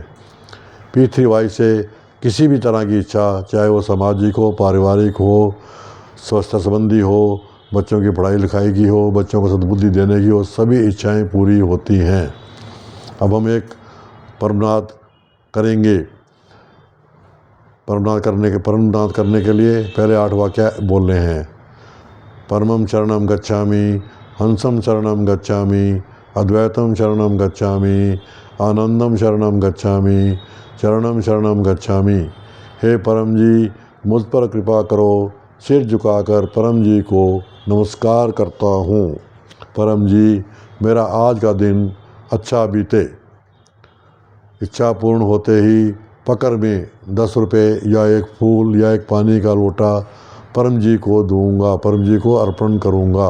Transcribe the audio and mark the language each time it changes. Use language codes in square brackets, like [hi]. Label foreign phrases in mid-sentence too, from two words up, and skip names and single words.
[hi] P3Y से किसी भी तरह की इच्छा, चाहे वो सामाजिक हो, पारिवारिक हो, स्वास्थ्य संबंधी हो, बच्चों की पढ़ाई लिखाई की हो, बच्चों को सद्बुद्धि देने की हो, सभी इच्छाएं पूरी होती हैं। अब हम एक परमनाद करेंगे। परमनाद करने के लिए पहले 8 वाक्य बोलने हैं। [pi] परमं शरणं गच्छामि, हंसं शरणं गच्छामि, अद्वैतं शरणं गच्छामि, आनंदम शरणं गच्छामि, शरणं शरणं गच्छामि। [hi] हे परम जी, मुझ पर कृपा करो। सिर झुकाकर परम जी को नमस्कार करता हूँ। परम जी, मेरा आज का दिन अच्छा बीते। इच्छा पूर्ण होते ही पकड़ में 10 रुपये या एक फूल या एक पानी का लोटा परम जी को दूंगा, परम जी को अर्पण करूंगा।